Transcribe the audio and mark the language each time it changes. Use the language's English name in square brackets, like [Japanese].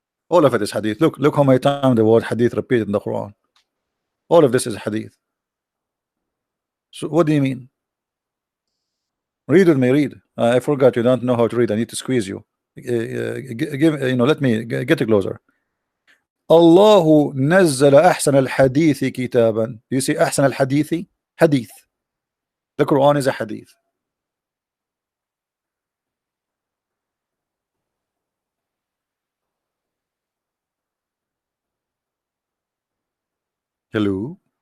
[English] All of it is hadith. Look how many times the word hadith repeated in the Quran. All of this is hadith. So what do you mean? Read with me, read. I forgot you don't know how to read. I need to squeeze you. Give let me get it closer. [Arabic] الله نزل أحسن الحديث كتابا. [English] Do you see [Arabic] أحسن الحديث? [English] Hadith. The Quran is a hadith. Hello.